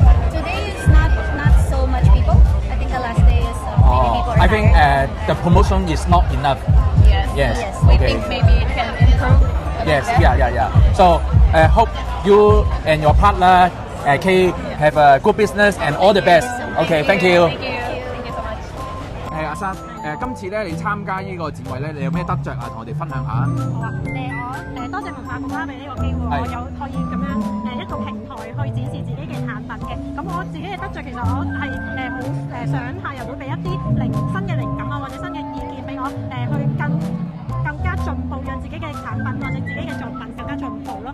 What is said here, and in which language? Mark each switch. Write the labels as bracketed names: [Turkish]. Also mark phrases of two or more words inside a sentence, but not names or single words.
[English] Today is not so much people. I think the last day is maybe people are I think tired. the promotion is not enough. Yes. Yes. We Okay. think maybe it can improve. a bit Yes. better. Yeah. So, hope you and your partner Kay have a good business and all the best. Okay, thank you. Thank you so much. [Cantonese] 阿生，今次咧你參加呢個展位咧，你有咩得着啊？同我哋分享下。好啊，我多謝文化局啦，俾呢個機會，我有可以咁樣一個平台去展示自己嘅產品嘅。咁我自己嘅得着，其實我係好想客人會俾一啲新嘅靈感啊，或者新嘅意見俾我去更加進步，讓自己嘅產品或者自己嘅作品更加進步咯。